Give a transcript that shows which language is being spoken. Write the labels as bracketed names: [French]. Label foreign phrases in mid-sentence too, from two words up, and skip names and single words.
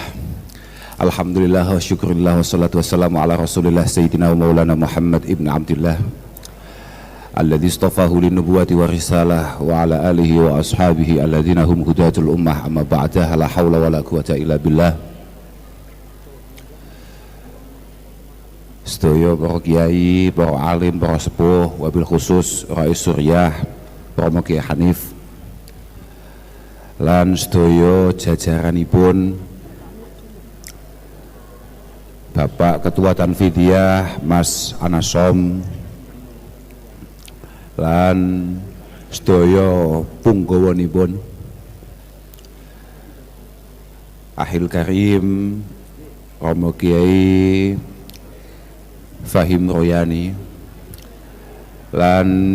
[Arabic] الحمد لله والشكر لله والصلاة والسلام على رسول الله سيدنا ومولانا محمد بن عبد الله الذي اصطفاه للنبوة والرسالة وعلى آله وأصحابه الذين هم هداة الأمة أما بعد لا حول ولا قوة إلا بالله. [Javanese] Sedaya para kiai, para alim, para sepuh, [Arabic] وبالخصوص [Javanese] Rais Suryah, Romo Kiai Hanif lan sedaya jajaranipun Bapak Ketua Tanfidiyah Mas Anasom lan sedaya punggawanipun Ahil Karim Romo Kiai Fahim Royani lan